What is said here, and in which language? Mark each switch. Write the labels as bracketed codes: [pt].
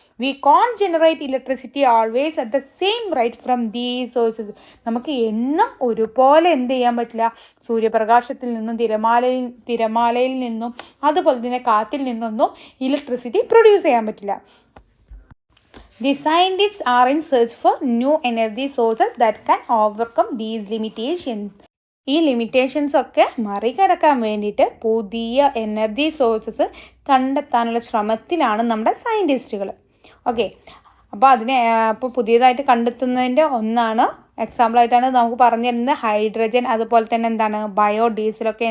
[en] We can generate electricity always at the same rate from these sources. [ml] നമുക്ക് എന്നും ഒരുപോലെ എന്ത് ചെയ്യാൻ പറ്റില്ല? സൂര്യപ്രകാശത്തിൽ നിന്നും തിരമാലയിൽ നിന്നും അതുപോലെ തന്നെ കാറ്റിൽ നിന്നൊന്നും ഇലക്ട്രിസിറ്റി പ്രൊഡ്യൂസ് ചെയ്യാൻ പറ്റില്ല. [en] The scientists are in search for new energy sources that can overcome these limitations. [ml] ഈ ലിമിറ്റേഷൻസ് ഒക്കെ മറികടക്കാൻ വേണ്ടിയിട്ട് പുതിയ എനർജി സോഴ്സസ് കണ്ടെത്താനുള്ള ശ്രമത്തിലാണ് നമ്മുടെ സയൻറ്റിസ്റ്റുകൾ. ഓക്കെ, അപ്പോൾ പുതിയതായിട്ട് കണ്ടെത്തുന്നതിൻ്റെ ഒന്നാണ് എക്സാമ്പിളായിട്ടാണ് നമുക്ക് പറഞ്ഞു തരുന്നത് ഹൈഡ്രജൻ, അതുപോലെ തന്നെ എന്താണ് ബയോഡീസലൊക്കെ.